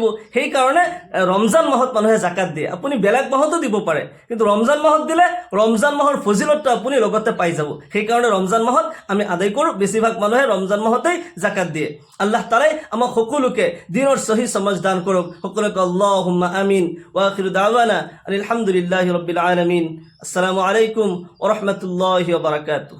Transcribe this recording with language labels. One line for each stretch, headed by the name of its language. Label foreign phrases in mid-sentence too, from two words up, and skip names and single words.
Assamese: সেইকাৰণে ৰমজান মাহত মানুহে জাকাত দিয়ে। আপুনি বেলেগ মাহতো দিব পাৰে, কিন্তু ৰমজান মাহত দিলে ৰমজান মাহৰ ফজিলতটো আপুনি লগতে পাই যাব। সেইকাৰণে ৰমজান মাহত আমি আদায় কৰোঁ। বেছিভাগ মানুহে ৰমজান মাহতেই জাকাত দিয়ে। আল্লাহ তাআলাই আমাক সকলোকে দিনৰ সহি সমাজ দান কৰক। সকলোকে
Arabic: اللهم آمين. وآخر دعوانا الحمد لله رب العالمين. السلام عليكم ورحمة الله وبركاته.